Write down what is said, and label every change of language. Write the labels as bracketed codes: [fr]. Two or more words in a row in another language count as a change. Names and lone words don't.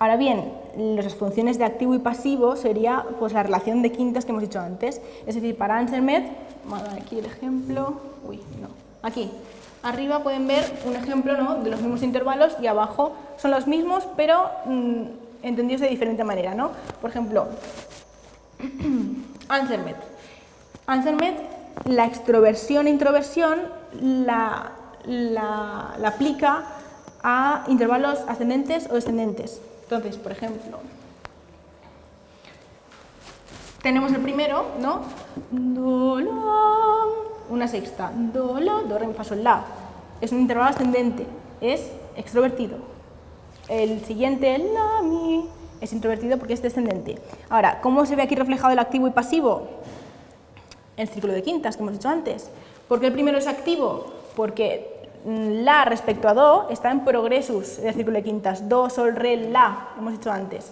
[es] Ahora bien, las funciones de activo y pasivo sería pues, la relación de quintas que hemos dicho antes. Es decir, para Ansermet, vamos a ver aquí el ejemplo, aquí, arriba pueden ver un ejemplo, ¿no?, de los mismos intervalos y abajo son los mismos, pero entendidos de diferente manera, ¿no? Por ejemplo, Ansermet. Ansermet, la extroversión e introversión la aplica a intervalos ascendentes o descendentes. Entonces, por ejemplo, tenemos el primero, ¿no? Do, la, una sexta, do, la, do, re, mi, fa, sol, la. Es un intervalo ascendente, es extrovertido. El siguiente, la, mi, es introvertido porque es descendente. Ahora, ¿cómo se ve aquí reflejado el activo y pasivo? El círculo de quintas que hemos dicho antes. ¿Por qué el primero es activo? Porque la respecto a do está en progresus del círculo de quintas, do, sol, re, la, hemos dicho antes.